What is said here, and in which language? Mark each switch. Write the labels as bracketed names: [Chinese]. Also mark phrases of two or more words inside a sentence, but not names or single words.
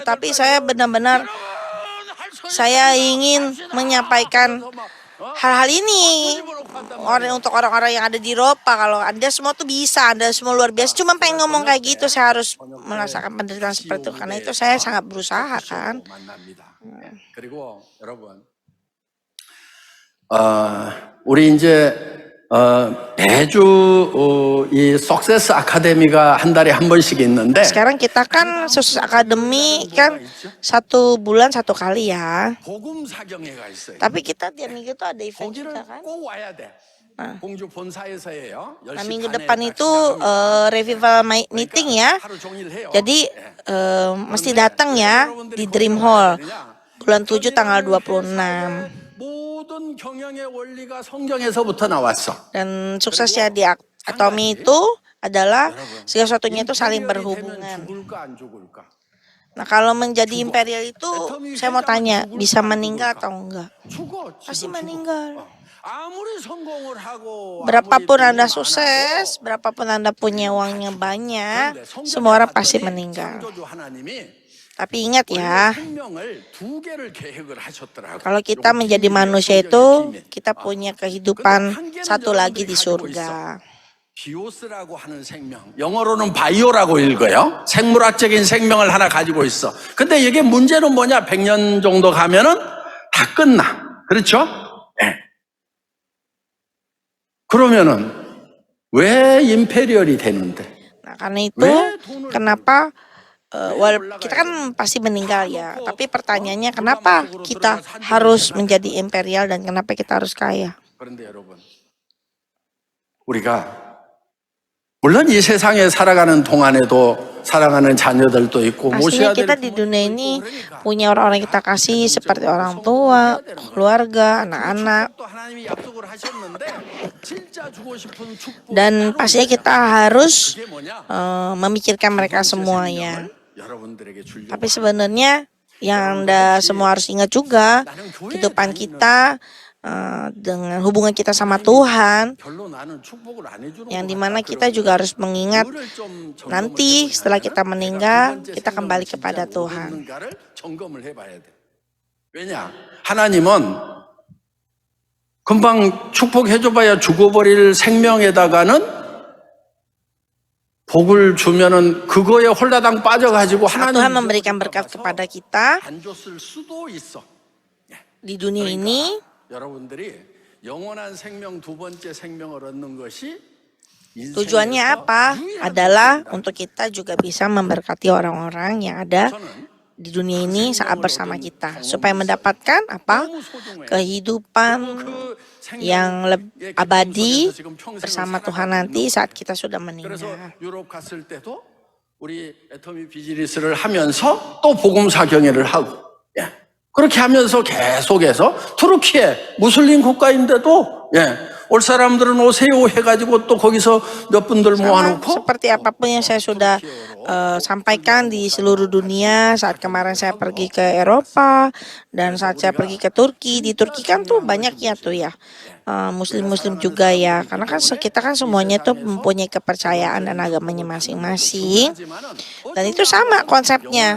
[Indonesian] Tapi saya benar-benar saya ingin menyampaikan hal-hal ini untuk orang-orang yang ada di Eropa. Kalau Anda semua tuh bisa, Anda semua luar biasa. Cuma pengen ngomong kayak gitu, saya harus merasakan penderitaan seperti itu. Karena itu saya sangat berusaha kan. [Korean] 그리고 여러분, 우리 이제 매주 이 석세스 아카데미가 한 달에 한 번씩 있는데 [Indonesian] Sekarang kita kan Sukses Academy kan 1 bulan 1 kali ya. [Korean] 복음 사경회가 있어요. [Indonesian] Tapi kita tiap minggu tuh ada event [Korean] 거기를 [Indonesian] juga kan. [Korean] 꼭 와야 돼. 공주 본사에서 해요. [Indonesian] Nah minggu depan itu [English] revival meeting [Indonesian] ya. [Korean] 하루 종일 해요. [Indonesian] Jadi mesti datang ya di Dream Hall bulan 7 tanggal 26. [Korean] 모든 경영의 원리가 성경에서부터 나왔어. [Indonesian] Dan suksesnya di Atomi itu adalah segala sesuatunya itu saling berhubungan. [Korean] 죽을까 안 죽을까? [Indonesian] Nah kalau menjadi imperial itu saya mau tanya, bisa meninggal atau enggak? [Korean] 죽어. [Indonesian] Pasti meninggal. [Korean] 아무리 성공을 하고 [Indonesian] Berapapun Anda sukses, berapapun Anda punya uangnya banyak, semua orang pasti meninggal. [Korean] 창조주 하나님이 [Indonesian] Tapi ingat ya, [Korean] 생명을 2개를 계획을 하셨더라고. [Indonesian] kalau kita menjadi manusia itu, kita punya kehidupan satu lagi di surga. [Korean] 비오스라고 하는 생명, 영어로는 바이오라고 읽어요. 생물학적인 생명을 하나 가지고 있어. 근데 이게 문제는 뭐냐? 100년 정도 가면은 다 끝나. 그렇죠? 네. 그러면은 왜 임페리얼이 되는데? [Indonesian] Nah, karena itu kenapa kita kan pasti meninggal ya. Tapi pertanyaannya kenapa kita harus menjadi imperial dan kenapa kita harus kaya? [Korean] 그런데 여러분, 우리가 물론 이 세상에 살아가는 동안에도 사랑하는 자녀들도 있고 모셔야 [Indonesian] Pastinya [Korean] 될 [Indonesian] kita di dunia ini punya orang-orang yang kita kasih seperti orang tua, keluarga, anak-anak. [Korean] 또 하나님이 약속을 하셨는데 진짜 주고 싶은 축복 [Indonesian] Dan pastinya kita harus [Korean] 그게 뭐냐? [Indonesian] memikirkan mereka semua ya. [Korean] 여러분들에게 주려고 [Indonesian] Tapi sebenarnya yang Anda semua harus ingat juga, kehidupan kita dengan hubungan kita sama Tuhan, [Korean] 별로 나는 축복을 안 해주는 [Indonesian] yang dimana kita juga harus mengingat nanti setelah kita meninggal, kita kembali kepada Tuhan. [Korean] 점검을 해봐야 돼. 왜냐? 하나님은 금방 축복해줘봐야 죽어버릴 생명에다가는 복을 주면은 그거에 홀라당 빠져가지고 [Indonesian] Saat [Korean] 하나님 [Indonesian] Tuhan memberikan berkat kepada kita [Korean] 안 줬을 수도 있어. [Indonesian] di dunia ini, [Korean] 여러분들이 영원한 생명 두 번째 생명을 얻는 것이 [Indonesian] tujuannya apa? Adalah untuk kita juga bisa memberkati orang-orang yang ada di dunia ini saat bersama kita, supaya mendapatkan apa? Kehidupan yang abadi bersama Tuhan nanti saat kita sudah meninggal. [Korean] 그래서 유럽 갔을 때도 우리 애터미 비즈니스를 하면서 또 복음사 경회를 하고, 예. 그렇게 하면서 계속해서 투르키에 무슬림 국가인데도 예, 올 사람들은 오세요 해가지고 또 거기서 몇 분들 [Indonesian] Sama [Korean] 모아놓고 [Indonesian] seperti apapun yang saya sudah sampaikan di seluruh dunia saat kemarin saya pergi ke Eropa dan saat saya pergi ke Turki. Di Turki kan tuh banyak ya tuh ya muslim-muslim juga ya, karena kan kita kan semuanya tuh mempunyai kepercayaan dan agamanya masing-masing, dan itu sama konsepnya.